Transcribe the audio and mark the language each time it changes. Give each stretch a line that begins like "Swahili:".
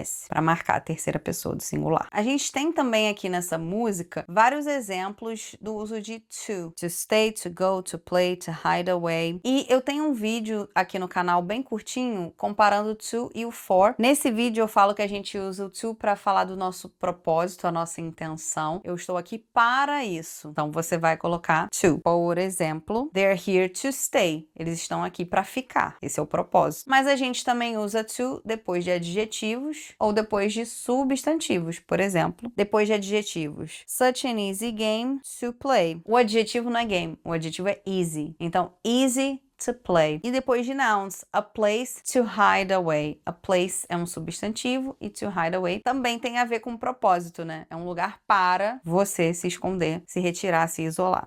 Portuguese: S, para marcar a terceira pessoa do singular. A gente tem também aqui nessa música vários exemplos do uso de to stay, to go, to play, to hide away. E eu tenho um vídeo aqui no canal bem curtinho comparando o to e o for. Nesse vídeo eu falo que a gente usa o to para falar do nosso propósito, a nossa intenção. Eu estou aqui para isso. Então você vai colocar to. Por exemplo,
English: they're here to stay.
Portuguese: Eles estão aqui para ficar. Esse é o propósito. Mas a gente também usa to depois de adjetivos ou depois de substantivos. Por exemplo, depois de adjetivos.
English: Such an easy game to play.
Portuguese: O adjetivo não é game, o adjetivo é easy. Então,
English: easy to play.
Portuguese: E depois de nouns,
English: a place to hide away.
Portuguese: A place é um substantivo e to hide away também tem a ver com propósito, né? É um lugar para você se esconder, se retirar, se isolar.